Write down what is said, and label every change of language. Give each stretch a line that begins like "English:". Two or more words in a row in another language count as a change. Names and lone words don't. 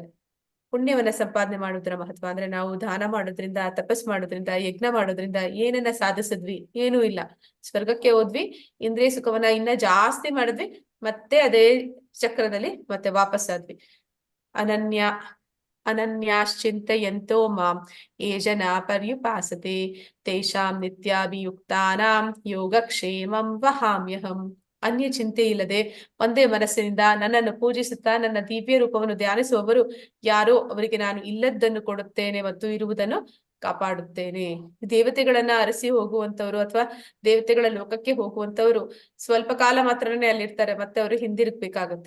Kannada: ಪುಣ್ಯವನ್ನ ಸಂಪಾದನೆ ಮಾಡೋದ್ರ ಮಹತ್ವ ಅಂದ್ರೆ ನಾವು ದಾನ ಮಾಡೋದ್ರಿಂದ, ತಪಸ್ ಮಾಡೋದ್ರಿಂದ, ಯಜ್ಞ ಮಾಡೋದ್ರಿಂದ ಏನನ್ನ ಸಾಧಿಸಿದ್ವಿ? ಏನೂ ಇಲ್ಲ. ಸ್ವರ್ಗಕ್ಕೆ ಹೋದ್ವಿ, ಇಂದ್ರಿಯ ಸುಖವನ್ನ ಇನ್ನ ಜಾಸ್ತಿ ಮಾಡಿದ್ವಿ, ಮತ್ತೆ ಅದೇ ಚಕ್ರದಲ್ಲಿ ಮತ್ತೆ ವಾಪಸ್ ಆದ್ವಿ.
Sanskrit: ಅನನ್ಯಾಶ್ಚಿಂತಯಂತೋ ಮಾಂ ಯೇ ಜನಾ ಪರ್ಯುಪಾಸತೆ ತೇಷಾಂ ನಿತ್ಯಾಭಿಯುಕ್ತಾನಾಂ ಯೋಗಕ್ಷೇಮಂ ವಹಾಮ್ಯಹಂ.
Kannada: ಅನ್ಯ ಚಿಂತೆ ಇಲ್ಲದೆ ಒಂದೇ ಮನಸ್ಸಿನಿಂದ ನನ್ನನ್ನು ಪೂಜಿಸುತ್ತಾ ನನ್ನ ದಿವ್ಯ ರೂಪವನ್ನು ಧ್ಯಾನಿಸುವವರು ಯಾರೋ ಅವರಿಗೆ ನಾನು ಇಲ್ಲದ್ದನ್ನು ಕೊಡುತ್ತೇನೆ ಮತ್ತು ಇರುವುದನ್ನು ಕಾಪಾಡುತ್ತೇನೆ. ದೇವತೆಗಳನ್ನ ಅರಸಿ ಹೋಗುವಂತವ್ರು ಅಥವಾ ದೇವತೆಗಳ ಲೋಕಕ್ಕೆ ಹೋಗುವಂತವ್ರು ಸ್ವಲ್ಪ ಕಾಲ ಮಾತ್ರನೇ ಅಲ್ಲಿರ್ತಾರೆ, ಮತ್ತೆ ಅವರು ಹಿಂದಿರುಗ್ಬೇಕಾಗತ್ತೆ.